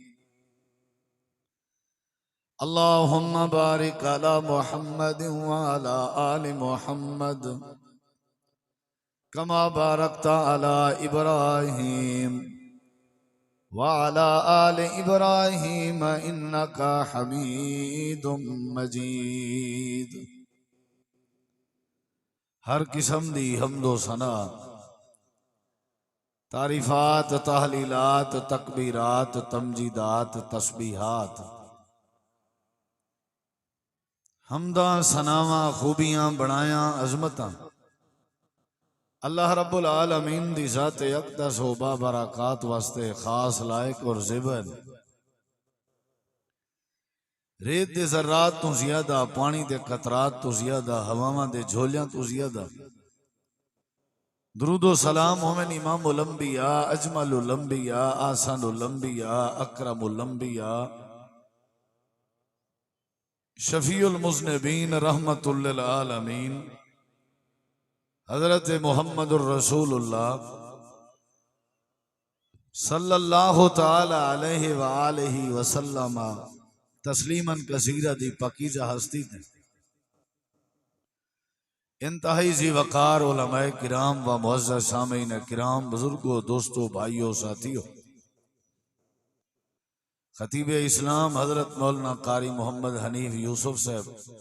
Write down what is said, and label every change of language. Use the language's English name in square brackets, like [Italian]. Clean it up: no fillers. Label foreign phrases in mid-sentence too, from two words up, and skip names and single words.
[Arabic] اللهم بارك على محمد وعلى آل محمد كما باركت على إبراهيم وعلى آل إبراهيم إنك حميد مجيد. [Punjabi] ہر قسم دی حمد و ثنا، تعریفات، تہلیلات، تکبیرات، تمجیدات، تسبیحات، حمدا، ثناوا، خوبیاں، بنایا، عظمتاں [Arabic] الله رب العالمین [Punjabi] دی ذات اقدس و بابرکات واسطے خاص لائق اور زیبن. ریت دے ذرات توں زیادہ، پانی دے قطرات توں زیادہ، ہواواں دے جھولیاں توں زیادہ درود و سلام ہوون [Arabic] إمام الأنبياء، أجمل الأنبياء، أحسن الأنبياء، أكرم الأنبياء, شفيع المذنبين، رحمة للعالمين، حضرت محمد رسول الله صلى الله تعالى عليه وعلى آله وسلم تسليما كثيرا [Punjabi] دی پاکیزہ ہستی تھے [Urdu] انتہائی ذی وقار علمائے کرام و معزز سامعین کرام، بزرگوں، دوستوں، بھائیوں، ساتھیوں، خطیب اسلام حضرت مولانا قاری محمد حنیف یوسف صاحب